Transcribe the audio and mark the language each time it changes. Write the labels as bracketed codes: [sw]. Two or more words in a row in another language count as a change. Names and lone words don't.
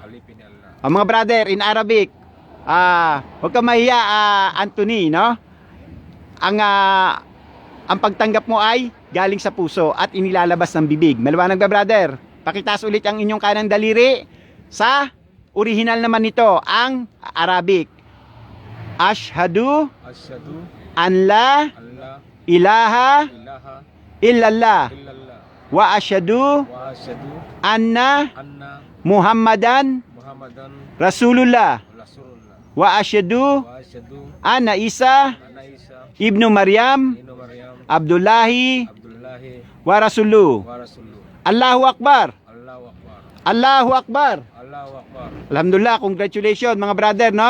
[tl] Mga brother, [en] in Arabic, [tl] huwag ka mahiya, Anthony, no? Ang pagtanggap mo ay galing sa puso at inilalabas ng bibig. Maliwanag ba, brother? Pakitaas ulit ang inyong kanang daliri. Sa original naman nito, ang Arabic. [ar] أشهد أن لا إله إلا الله وأشهد أن محمدا رسول الله وأشهد أن عيسى ابن مريم عبد الله ورسوله. الله أكبر. الله أكبر. الحمد لله, [tl] congratulations mga brother, no?